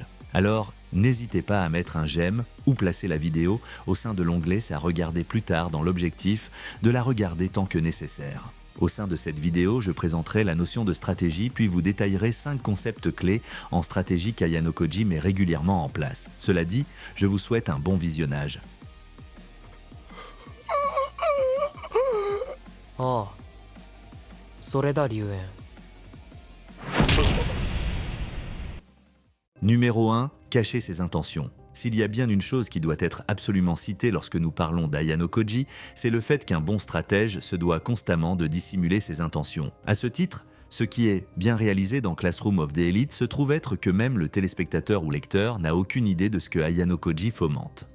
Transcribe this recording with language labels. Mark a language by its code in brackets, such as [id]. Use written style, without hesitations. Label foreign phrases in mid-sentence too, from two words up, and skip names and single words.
[fr] Alors, n'hésitez pas à mettre un j'aime ou placer la vidéo au sein de l'onglet « à regarder plus tard » dans l'objectif de la regarder tant que nécessaire. Au sein de cette vidéo, je présenterai la notion de stratégie puis vous détaillerai 5 concepts clés en stratégie qu'Ayano Koji met régulièrement en place. Cela dit, je vous souhaite un bon visionnage. [ja] Ah, それだ龍炎。 [fr] Numéro 1. Cacher ses intentions. S'il y a bien une chose qui doit être absolument citée lorsque nous parlons d'Ayano Koji, c'est le fait qu'un bon stratège se doit constamment de dissimuler ses intentions. À ce titre, ce qui est bien réalisé dans Classroom of the Elite se trouve être que même le téléspectateur ou lecteur n'a aucune idée de ce que Ayano Koji fomente.